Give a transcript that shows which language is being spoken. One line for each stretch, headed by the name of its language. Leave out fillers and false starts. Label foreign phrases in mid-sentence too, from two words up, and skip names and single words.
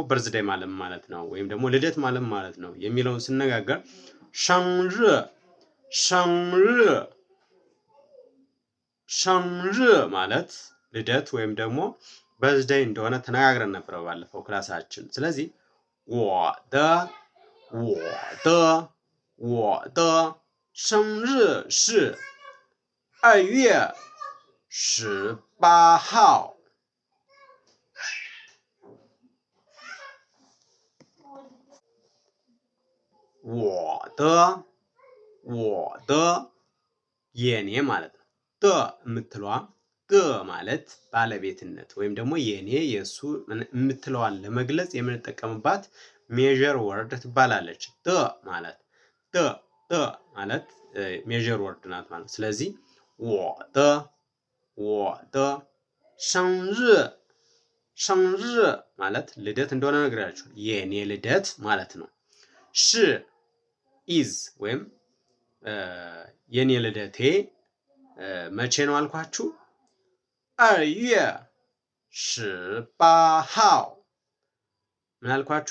Amharic: በርዝዴይ ማለት ነው ወይም ደግሞ ልደት ማለት ነው የሚለውን ስነጋገር ሸንር ማለት ልደት ወይም ደግሞ በርዝዴይ እንደሆነ ተነጋግረን ነበር ባለፈው ክላሳችን። ስለዚህ
Chinese: 我的生日是2月18号。我的
Amharic: የኔ ማለት ነው። ደ የምትለዋ ደ ማለት ባለቤትነት ወይም ደግሞ የኔ የሱ የምትለዋን ለመግለጽ የምንጠቀምባት
English: measure word
Amharic: ትባላለች። ደ ማለት
English: measure word
Amharic: ናት ማለት። ስለዚህ
Chinese: 我的生日
Amharic: ማለት ልደት እንደሆነ ነግራችሁ የኔ ልደት ማለት ነው። ሽ ኢዝ ወይም የኔ ልደቴ መቼ ነው አልኳችሁ?
Chinese: 2 月18号
Amharic: ምን አልኳችሁ?